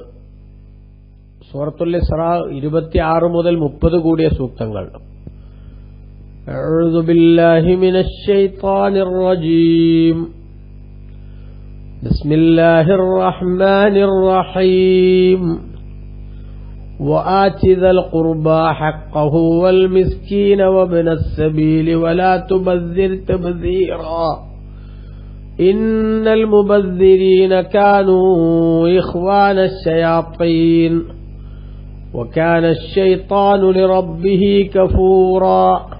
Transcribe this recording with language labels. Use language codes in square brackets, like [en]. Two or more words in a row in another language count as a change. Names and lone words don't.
[ml] സൂറത്തുൽ ഇസ്രാ 26 മുതൽ 30 കൂടിയ സൂക്തങ്ങൾ. [ar] أعوذ بالله من الشيطان الرجيم. بسم الله الرحمن الرحيم. وآت ذا القربى حقه والمسكين وابن السبيل ولا تبذر تبذيرا إن المبذرين كانوا إخوان الشياطين وكان الشيطان لربه كفورا